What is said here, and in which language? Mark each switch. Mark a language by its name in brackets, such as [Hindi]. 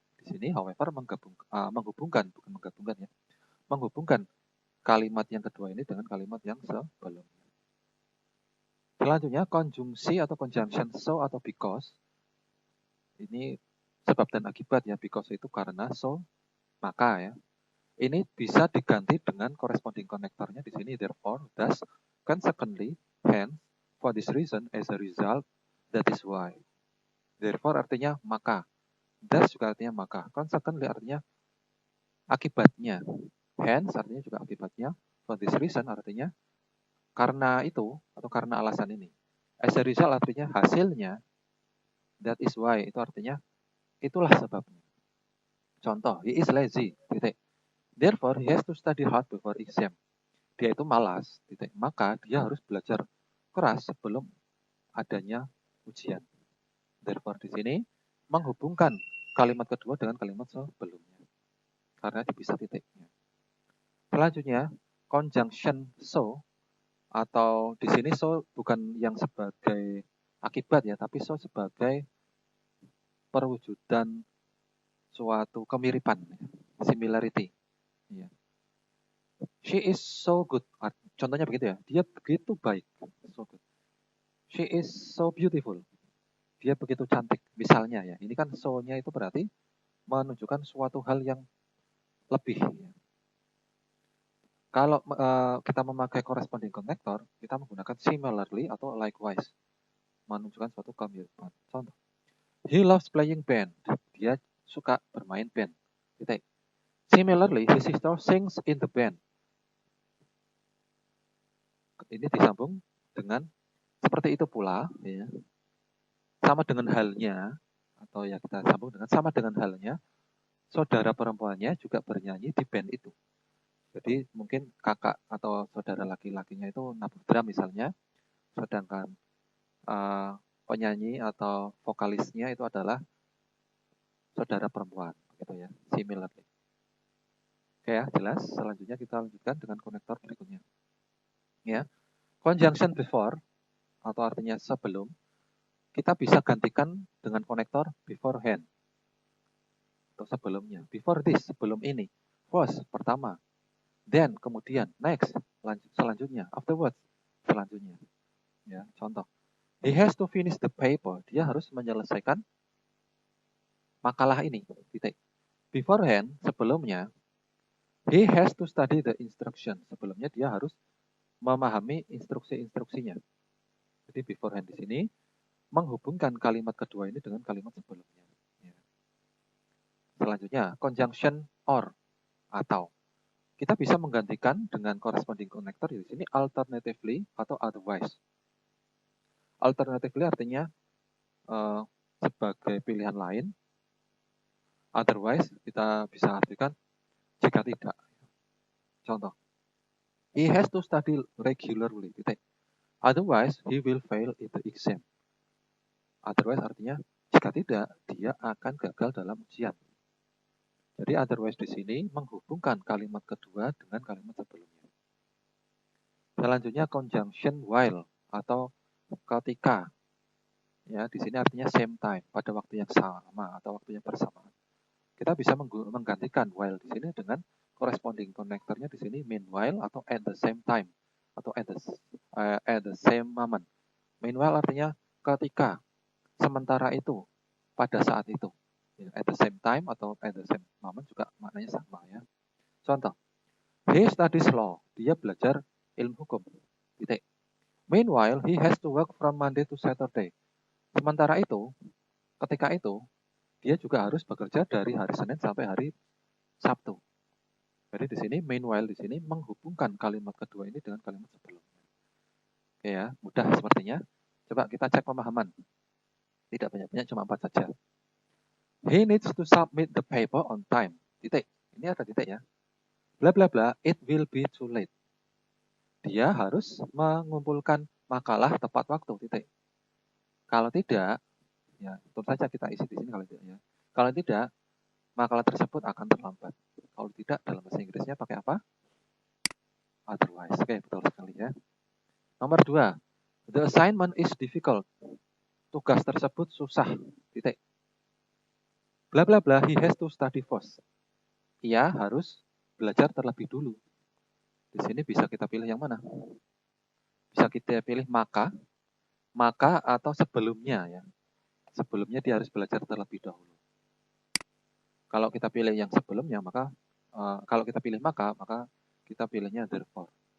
[Indonesian] Di sini, however, menghubungkan, bukan menggabungkan ya. Menghubungkan kalimat yang kedua ini dengan kalimat yang sebelumnya. Selanjutnya, konjungsi atau conjunction so atau because. Ini sebab dan akibat ya. Because itu karena, so, maka ya. Ini bisa diganti dengan corresponding konektornya di sini. [English] Therefore, thus, consequently, hence, for this reason, as a result, that is why. [Indonesian] Therefore artinya maka. Thus juga artinya maka. Consequently artinya akibatnya. Hence artinya juga akibatnya. [English] For this reason [Indonesian] artinya karena itu atau karena alasan ini. [English] As a result [Indonesian] artinya hasilnya. [English] That is why [Indonesian] itu artinya itulah sebabnya. Contoh, [English] he is lazy. Titik. Therefore he has to study hard before exam. [Indonesian] Dia itu malas. Titik. Maka dia harus belajar keras sebelum adanya ujian. Therefore di sini menghubungkan kalimat kedua dengan kalimat sebelumnya. Karena dipisah titiknya. Selanjutnya, conjunction so atau di sini so bukan yang sebagai akibat ya, tapi so sebagai perwujudan suatu kemiripan, similarity. Ya. [English] She is so good. [Indonesian] Contohnya begitu ya, dia begitu baik. [English] So good. She is so beautiful. [Indonesian] Dia begitu cantik. Misalnya ya, ini kan so-nya itu berarti menunjukkan suatu hal yang lebih. Ya. Kalau kita memakai corresponding connector, kita menggunakan similarly atau likewise. Menunjukkan suatu kemiripan. Contoh. [English] He loves playing band. [Indonesian] Dia suka bermain band. Titik. [English] Similarly, his sister sings in the band. [Indonesian] Ini disambung dengan seperti itu pula, ya. Sama dengan halnya, atau ya kita sambung dengan sama dengan halnya, saudara perempuannya juga bernyanyi di band itu. Jadi mungkin kakak atau saudara laki-lakinya itu nabung drum misalnya, sedangkan penyanyi atau vokalisnya itu adalah saudara perempuan, gitu ya, similarly. Oke ya, jelas. Selanjutnya kita lanjutkan dengan konektor berikutnya. Ya, conjunction before atau artinya sebelum. kita bisa gantikan dengan konektor beforehand atau sebelumnya. Before this, sebelum ini. First, pertama. Then, kemudian. Next, selanjutnya. Afterwards, selanjutnya. Ya, contoh. [English] He has to finish the paper. [Indonesian] Dia harus menyelesaikan makalah ini. Titik. [English] Beforehand, [Indonesian] sebelumnya, [English] he has to study the instruction. [Indonesian] Sebelumnya dia harus memahami instruksi-instruksinya. Jadi beforehand di sini menghubungkan kalimat kedua ini dengan kalimat sebelumnya. Ya. Selanjutnya, conjunction or atau. Kita bisa menggantikan dengan corresponding connector di sini alternatively atau otherwise. Alternatively artinya sebagai pilihan lain. Otherwise kita bisa artikan jika tidak. Contoh. [English] He has to study regularly. Otherwise he will fail in the exam. [Indonesian] Otherwise artinya jika tidak dia akan gagal dalam ujian. Jadi otherwise di sini menghubungkan kalimat kedua dengan kalimat sebelumnya. Selanjutnya conjunction while atau ketika. Ya, di sini artinya [English] same time, [Indonesian] pada waktu yang sama atau waktu yang bersamaan. Kita bisa menggantikan while di sini dengan corresponding connectornya di sini meanwhile atau [English] at the same time [Indonesian] atau [English] at the same moment. [Indonesian] Meanwhile artinya ketika, sementara itu, pada saat itu. [English] At the same time [Indonesian] atau [English] at the same moment [Indonesian] juga maknanya sama ya. Contoh, [English] he studies law. [Indonesian] Dia belajar ilmu hukum. Titik. [English] Meanwhile, he has to work from Monday to Saturday. [Indonesian] Sementara itu, ketika itu, dia juga harus bekerja dari hari Senin sampai hari Sabtu. Jadi di sini meanwhile di sini menghubungkan kalimat kedua ini dengan kalimat sebelumnya. Oke ya, mudah sepertinya. Coba kita cek pemahaman. Tidak banyak-banyak, cuma 4 saja. [English] He needs to submit the paper on time. [Indonesian] Titik. Ini ada titik ya. [English] Bla bla bla, it will be too late. [Indonesian] Dia harus mengumpulkan makalah tepat waktu. Titik. Kalau tidak, ya tentu saja kita isi di sini kalau tidak ya. Kalau tidak, makalah tersebut akan terlambat. Kalau tidak, dalam bahasa Inggrisnya pakai apa? Otherwise. Oke, betul sekali ya. Nomor 2. [English] The assignment is difficult. [Indonesian] Tugas tersebut susah. Titik. [English] Bla bla bla, he has to study first. [Indonesian] Ia harus belajar terlebih dulu. Di sini bisa kita pilih yang mana? Bisa kita pilih maka atau sebelumnya ya. Sebelumnya dia harus belajar terlebih dahulu. Kalau kita pilih yang sebelumnya, maka kalau kita pilih maka kita pilihnya therefore.